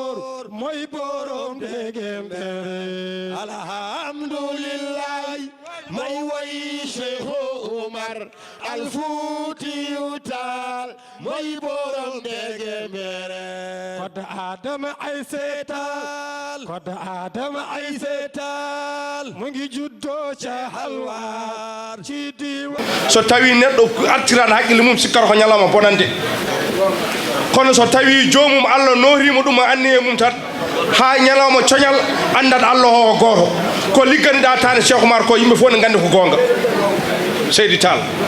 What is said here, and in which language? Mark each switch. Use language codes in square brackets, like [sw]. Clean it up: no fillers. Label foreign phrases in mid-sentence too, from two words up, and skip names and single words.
[wo] moy borom borom degembere alhamdulillah may way Cheikh Omar al Fuutiyu Taal may borom degembere kod Adama ay seetal kod Adama ay seetal mu ngi juddoo ca halwar ci diwa [ff] so tawi neɗɗo artirani haqqille mum sikkata ko ñalawma bonande kono so tawi jomum Allah noorima ɗum anni e mum tan ha ñalawma coñal andat Allah o goto ko ligganiɗa tane Cheikh Oumar ko yimɓe fof ne gandi ko gonga Seydi Tall